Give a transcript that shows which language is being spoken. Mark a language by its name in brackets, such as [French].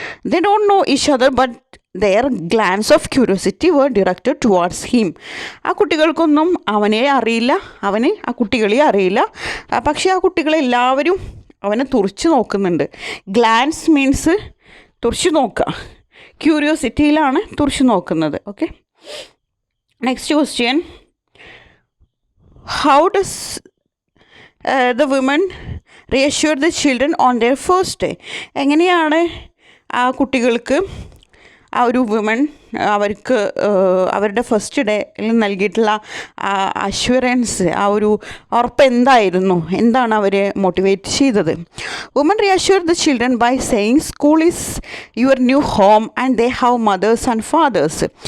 [English] They don't know each other but their glance of curiosity were directed towards him. [Malayalam] ആ കുട്ടികൾക്കൊന്നും അവനെ അറിയില്ല, അവന് ആ കുട്ടികളെ അറിയില്ല. പക്ഷേ ആ കുട്ടികളെല്ലാവരും അവനെ തുറിച്ച് നോക്കുന്നുണ്ട്. ഗ്ലാൻസ് മീൻസ് തുറിച്ച് നോക്കുക, ക്യൂരിയോസിറ്റിയിലാണ് തുറിച്ച് നോക്കുന്നത്. [English] Okay, next question, how does the women reassure the children on their first day? [Malayalam] എങ്ങനെയാണ് ആ കുട്ടികൾക്ക് ആ ഒരു വുമൺ അവർക്ക് അവരുടെ ഫസ്റ്റ് ഡേയിൽ നൽകിയിട്ടുള്ള അഷ്വറൻസ്, ആ ഒരു ഉറപ്പ് എന്തായിരുന്നു? എന്താണ് അവരെ മോട്ടിവേറ്റ് ചെയ്തത്? [English] Woman reassure the children by saying school is your new home and they have mothers and fathers.